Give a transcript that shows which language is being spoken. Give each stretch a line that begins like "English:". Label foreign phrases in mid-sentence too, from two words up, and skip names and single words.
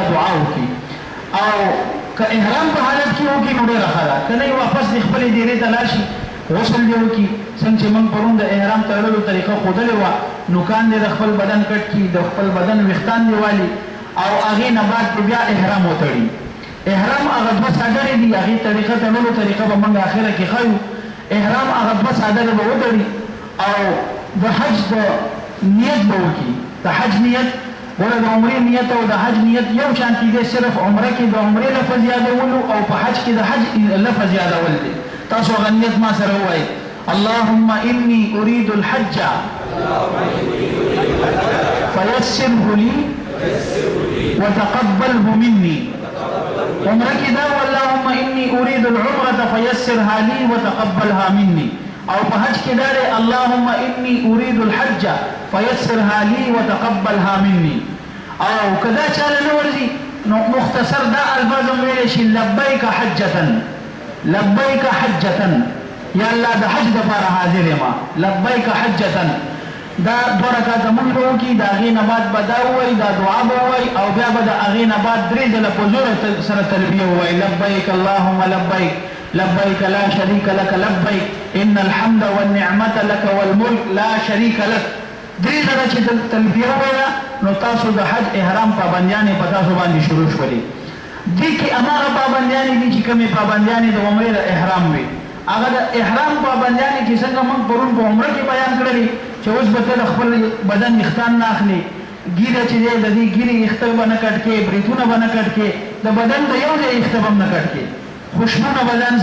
Pashto: دعا وکړي او که احرام په حالت کې وکړي نو ډېره ښه ده که نه واپس د خپلې ډېرې ته لاړ شي غسل دې وکړي څنګه چې موږ پرون د احرام تړلو طریقه ښودلې وه نوکان دې د خپل بدن کټ کړي د خپل بدن ویښتان دې والي او هغې نه بعد بیا احرام وتړي احرام هغه 2 څادرې دي هغې طریقه تړلو طریقه به موږ اخره کې ښیو احرام هغه 2 څادرې به وتړي او د حج د نیت به وکړي د حج نیت ګوره د عمرې نیت او د حج نیت یو شانتي دی صرف عمره کې د عمرې لفظ یادولو او په حج کې د حج لفظ یادول دی تاسو هغه نیت ما سره ووایئ
Arabic: اللهم إني أريد الحج فيسره لي وتقبله مني
Pashto: عمره کې دا
Arabic: اللهم إني أريد العمرة فيسرها لي وتقبلها مني
Pashto: او په حج کې دا دی
Arabic: اللهم إني أريد الحج فيسرها لي وتقبلها مني
Pashto: او کدا چاله نه ورځي نو مختصر دا الفاظ ویل شي
Arabic: لبیک حجة لبیک حجة
Pashto: یا الله د حج دپاره حاضر یم
Arabic: لبیک حجة
Pashto: دا 2 رکعاته مونږ به وکړي د هغې نه بعد به دا ووایي دا دعا به ووایي او بیا به د هغې نه بعد 3 ځله په زوره سره تلبیه ووایي
Arabic: لبیک اللهم لبیک لبیک لا شریک لک لبیک ان الحمد والنعمة لك والملک لا شریک لک
Pashto: 3 ځله چې تلبیه ووایه نو تاسو د حج احرام پابندیانې په تاسو باندې شروع شولې دې کې هماغه پابندیانې دي چې کومې پابندیانې د عمرې د احرام وي هغه د احرام پابندیانې چې څنګه موږ پرون په عمره کې بیان کړلې چې اوس به ته د خپل بدن ویښتان نه اخلي ګیره چې دی د دې ګیرې ویښته به نه کټ کې بریتونه به نه کټ کې د بدن د یو ځای ویښته به هم نه کټ کې خوشبونه به ځان